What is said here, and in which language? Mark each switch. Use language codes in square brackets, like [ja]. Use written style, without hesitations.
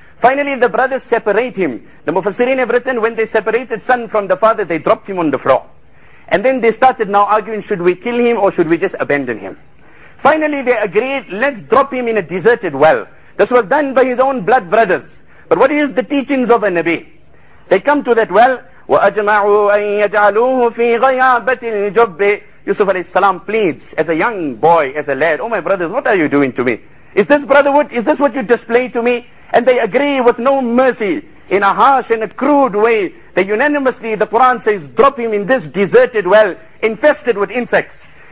[en] Finally the brothers separate him. The Mufassirin have written, when they separated son from the father, they dropped him on the floor. And then they started now arguing, should we kill him or should we just abandon him? Finally they agreed, let's drop him in a deserted well. This was done by his own blood brothers. But what is the teachings of a Nabi? They come to that well, [ar] وَأَجْمَعُوا أَن يَجْعَلُوهُ فِي غَيَابَةِ الْجُبِّ. [en] Yusuf alayhi salam pleads, as a young boy, as a lad, oh my brothers, what are you doing to me? Is this brotherhood? Is this what you display to me? And they agree with no mercy, in a harsh and a crude way. They unanimously, the Quran says, drop him in this deserted well, infested with insects.